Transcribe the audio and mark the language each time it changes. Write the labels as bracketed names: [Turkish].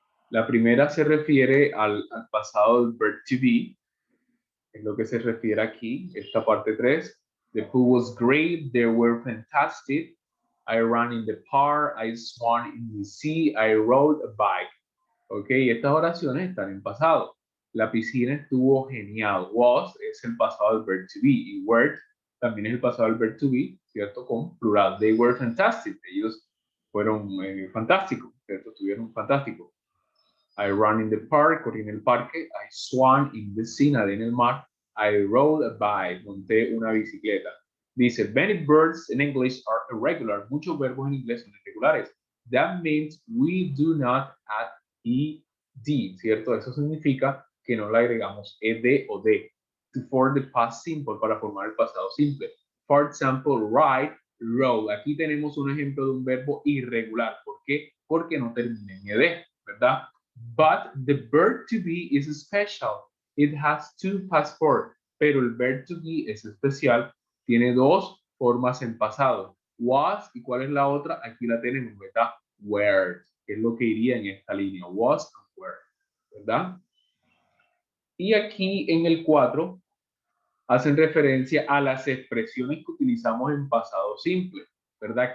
[Spanish] La primera se refiere al pasado del verb to be, es lo que se refiere aquí, esta parte 3. [English] The pool was great, they were fantastic. I ran in the park, I swam in the sea, I rode a bike. [Spanish] Ok, estas oraciones están en pasado. La piscina estuvo genial. Was es el pasado del verb to be y were también es el pasado del verb to be, ¿cierto? Con plural. [English] They were fantastic. [Spanish] Ellos fueron fantásticos, ¿cierto? Estuvieron fantásticos. [English] I ran in the park, [Spanish] corrí en el parque. [English] I swam in the sea, [Spanish] nadé en el mar. [English] I rode a bike, [Spanish] monté una bicicleta. [English] Dice, many verbs in English are irregular. [Spanish] Muchos verbos en inglés son irregulares. [English] That means we do not add ed, ¿cierto? [Spanish] Eso significa que no le agregamos ed o d. [English] To form the past simple, [Spanish] para formar el pasado simple. [English] For example, ride, roll. [Spanish] Aquí tenemos un ejemplo de un verbo irregular. ¿Por qué? Porque no termina en ed, ¿verdad? [English] But the verb to be is special. It has two past forms. [Spanish] Pero el verb to be es especial. Tiene dos formas en pasado. Was, ¿y cuál es la otra? Aquí la tenemos, ¿verdad? Were, que es lo que iría en esta línea. [English] Was and were, [Spanish] ¿verdad? Y aquí en el 4 hacen referencia a las expresiones que utilizamos en pasado simple, ¿verdad?